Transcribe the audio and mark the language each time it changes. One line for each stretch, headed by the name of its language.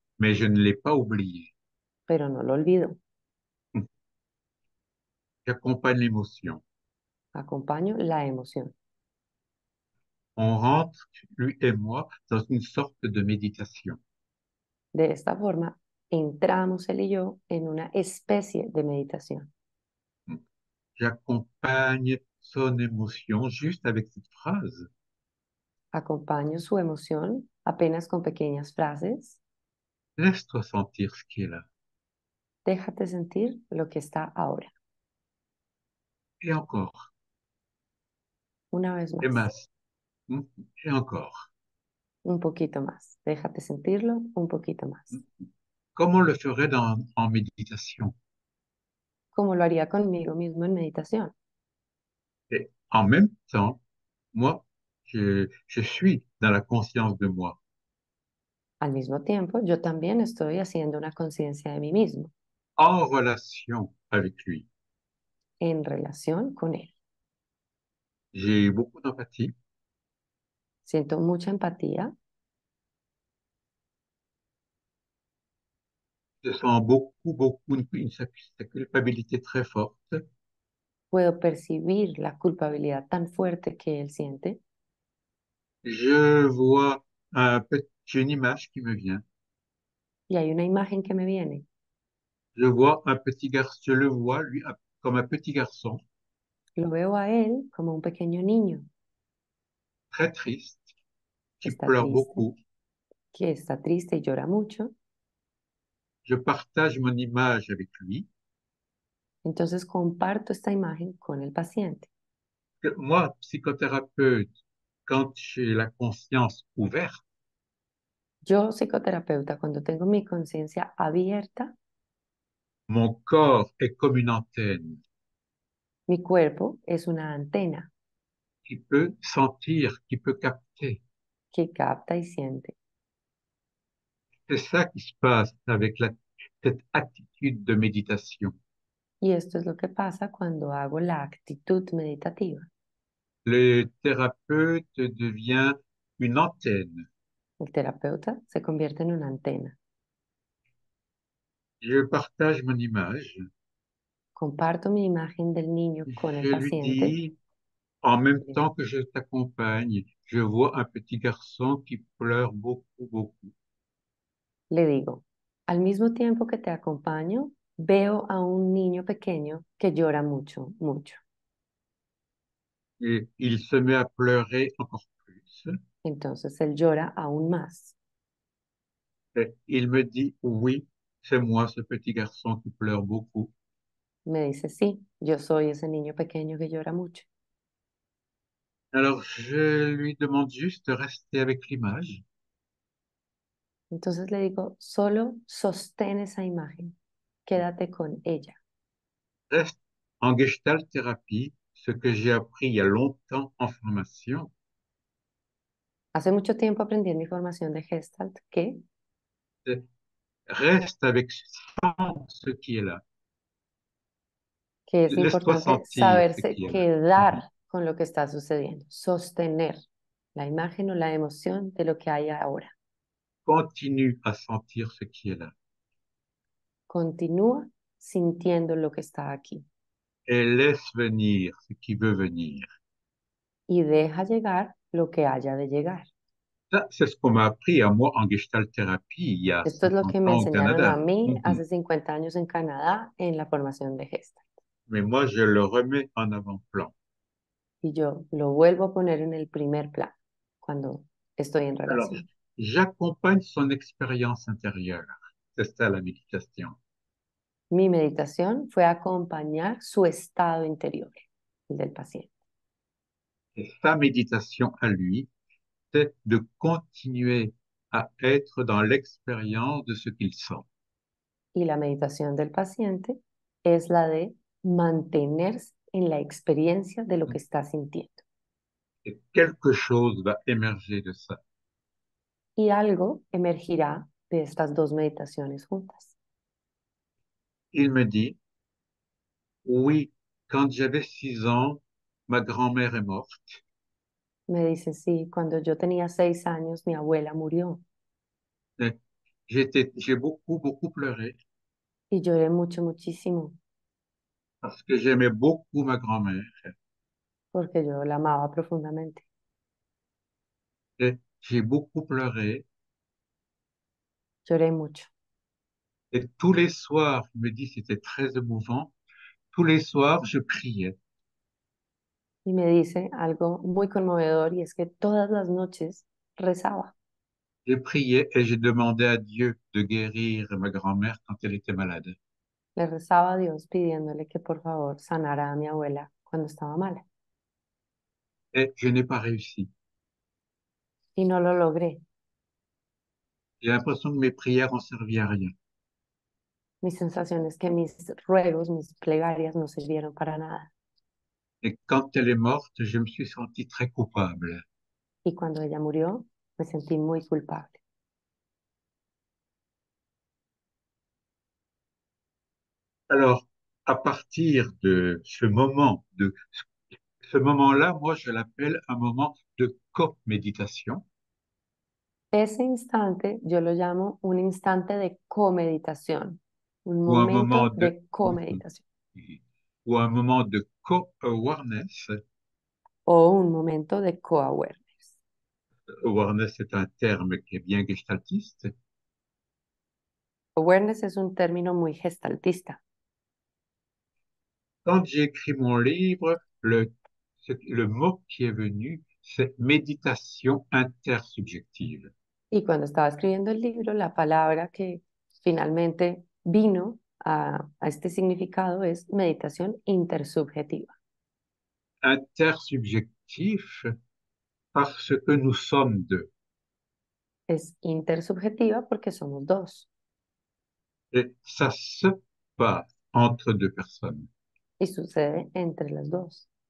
French: mais je ne l'ai pas oublié.
Spanish: pero no lo olvido,
French: J'accompagne l'émotion.
Spanish: acompaño la emoción.
French: On rentre, lui et moi, dans une sorte de méditation.
Spanish: De esta forma entramos él y yo en una especie de meditación.
French: J'accompagne son émotion juste avec cette phrase.
Spanish: Acompaño su emoción apenas con pequeñas frases.
French: Laisse-toi sentir ce qui est là.
Spanish: Déjate sentir lo que está ahora.
French: Et encore,
Spanish: Una vez
French: et
Spanish: más,
French: masse, et encore.
Spanish: un poquito más. Déjate sentirlo un poquito más.
French: Comme on le ferait en méditation.
Spanish: Como lo haría conmigo mismo en meditación.
French: Et en même temps, moi, je suis dans la conscience de moi.
Spanish: Al mismo tiempo, yo también estoy haciendo una conciencia de mí mismo
French: en relation avec lui.
Spanish: en relación con él.
French: J'ai beaucoup d'empathie.
Spanish: Siento mucha empatía,
French: Je sens beaucoup une culpabilité très forte.
Spanish: puedo percibir la culpabilidad tan fuerte que él siente.
French: Je vois j'ai une image qui me vient.
Spanish: Y hay una imagen que me viene.
French: Je vois un petit garçon, je le vois, lui, comme un petit garçon,
Spanish: Lo veo a él como un pequeño niño
French: très triste,
Spanish: que está
French: pleure
Spanish: triste,
French: beaucoup.
Spanish: que está triste y llora mucho.
French: Je partage mon image avec lui.
Spanish: Entonces comparto esta imagen con el paciente.
French: Moi, psychothérapeute, quand j'ai la conscience ouverte,
Spanish: Yo, psicoterapeuta, cuando tengo mi conciencia abierta,
French: mon corps est comme une antenne
Spanish: mi cuerpo es una antena
French: qui peut sentir, qui peut capter.
Spanish: que capta y siente.
French: C'est ça qui se passe avec cette attitude de méditation.
Spanish: Y esto es lo que pasa cuando hago la actitud meditativa.
French: Le thérapeute devient une antenne.
Spanish: El terapeuta se convierte en una antena.
French: Je partage mon image.
Spanish: Comparto mi imagen del niño con el
French: Je lui
Spanish: paciente.
French: dis, en même temps que je t'accompagne, je vois un petit garçon qui pleure beaucoup.
Spanish: Le digo, al mismo tiempo que te acompaño, veo a un niño pequeño que llora mucho, mucho.
French: Et il se met à pleurer encore plus.
Spanish: Entonces él llora aún más.
French: Et il me dit, oui, c'est moi, ce petit garçon qui pleure beaucoup.
Spanish: Me dice, sí, yo soy ese niño pequeño que llora mucho.
French: Alors, je lui demande juste de rester avec l'image.
Spanish: Entonces le digo, solo sostén esa imagen, quédate con ella.
French: Reste en gestalt thérapie, ce que j'ai appris il y a longtemps en formation,
Spanish: Hace mucho tiempo aprendí en mi formación de Gestalt
French: c'est reste avec sans ce qui est là.
Spanish: que es
French: Laisse-toi
Spanish: importante
French: sentir ce
Spanish: saberse
French: qui est là. Mhm.
Spanish: quedar con lo que está sucediendo, sostener la imagen o la emoción de lo que hay ahora.
French: Continue à sentir ce qui est là.
Spanish: Continúa sintiendo lo que está aquí
French: Et laisse venir ce qui veut venir.
Spanish: y deja llegar lo que haya de llegar.
French: Ça, c'est ce qu'on m'a appris à moi en gestalt thérapie il y a
Spanish: Esto es lo
French: 50
Spanish: que me
French: ans au
Spanish: enseñaron a
French: Canada.
Spanish: mí Mhm. hace 50 años en Canadá en la formación de Gestalt.
French: Mais moi, je le remets en avant-plan.
Spanish: Y yo lo vuelvo a poner en el primer plano cuando estoy en
French: Alors,
Spanish: relación.
French: j'accompagne son expérience intérieure. C'est ça la méditation.
Spanish: Mi meditación fue acompañar su estado interior, el del paciente.
French: Et sa méditation à lui, c'est de continuer à être dans l'expérience de ce qu'il sent.
Spanish: Y la meditación del paciente es la de mantenerse en la experiencia de lo que está sintiendo.
French: Et quelque chose va émerger de ça.
Spanish: Y algo emergirá de estas dos meditaciones juntas.
French: Il me dit, oui, quand j'avais 6 ans, ma grand-mère est morte.
Spanish: Me dice, sí, cuando yo tenía 6 años, mi abuela murió
French: Et j'ai beaucoup pleuré
Spanish: y lloré mucho, muchísimo,
French: parce que j'aimais beaucoup ma grand-mère.
Spanish: porque yo la amaba profundamente.
French: Et j'ai beaucoup pleuré.
Spanish: Lloré mucho.
French: Et tous les soirs, il me dit, c'était très émouvant. Tous les soirs, je priais.
Spanish: Y me dice algo muy conmovedor y es que todas las noches rezaba.
French: J'ai prié et j'ai demandé à Dieu de guérir ma grand-mère quand elle était malade.
Spanish: Le rezaba a Dios pidiéndole que por favor sanara a mi abuela cuando estaba mala.
French: Et je n'ai pas réussi.
Spanish: Y no lo logré.
French: J'ai l'impression que mes prières ont servi à rien.
Spanish: Mi sensación es que mis ruegos, mis plegarias no sirvieron para nada.
French: Et quand elle est morte, je me suis senti très coupable.
Spanish: Y cuando ella murió, me sentí muy culpable.
French: Alors, à partir de ce moment-là, moi, je l'appelle un moment de co-méditation
Spanish: Ese instante yo lo llamo un instante de comeditación, un
French: ou un moment
Spanish: momento de, de comeditación
French: ou un moment de co-awareness.
Spanish: o un momento de co-awareness.
French: Awareness est un terme qui est bien gestaltiste.
Spanish: Awareness es un término muy gestaltista.
French: Quand j'ai écrit mon livre, le mot qui est venu, c'est méditation intersubjective.
Spanish: Y cuando estaba escribiendo el libro, la palabra que finalmente vino a este significado es meditación intersubjetiva.
French: Intersubjectif parce que nous sommes deux.
Spanish: Es intersubjetiva porque somos dos
French: Et ça se passe entre deux personnes.
Spanish: y sucede entre las dos.